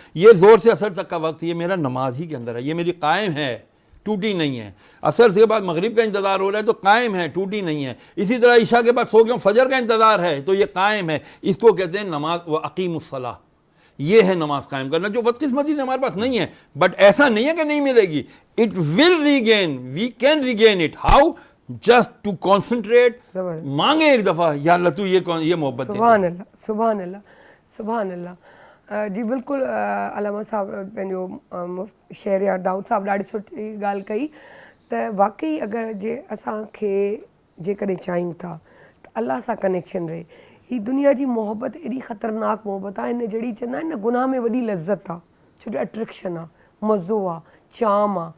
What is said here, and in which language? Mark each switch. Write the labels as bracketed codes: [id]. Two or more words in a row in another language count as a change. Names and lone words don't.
[ur] یہ زور سے اثر تک کا وقت یہ میرا نماز ہی کے اندر ہے, یہ میری قائم ہے, ٹوٹی نہیں ہے. اثر سے بعد مغرب کا انتظار ہو رہا ہے تو قائم ہے, ٹوٹی نہیں ہے. اسی طرح عشاء کے بعد سو گیا ہوں, فجر کا انتظار ہے تو یہ قائم ہے. اس کو کہتے ہیں نماز [ar] وَأَقِیمُوا الصَّلَاةَ. [ur] یہ ہے نماز قائم کرنا, جو بدقسمتی سے ہمارے پاس نہیں ہے. بٹ ایسا نہیں ہے کہ نہیں ملے گی, [en] It will regain, we can regain it. How? Just to concentrate, [ur] مانگے ایک دفعہ, [ar] یا اللہ [ur] تو یہ محبت. [ar] سبحان اللہ, سبحان اللہ, سبحان اللہ. [ur] جی بالکل علامہ صاحب [sd] पंहिंजो शहरयार दाऊद साहब ॾाढी सुठी ॻाल्हि कई त वाक़ई अगरि जे असांखे जेकॾहिं चाहियूं था त अलाह सां कनेक्शन रहे. ही दुनिया जी मोहबत एॾी ख़तरनाक मोहबत आहे, हिन जहिड़ी चवंदा आहिनि न गुनाह में वॾी लज़त आहे, छो जो अट्रैक्शन आहे, मज़ो आहे, चाम आहे.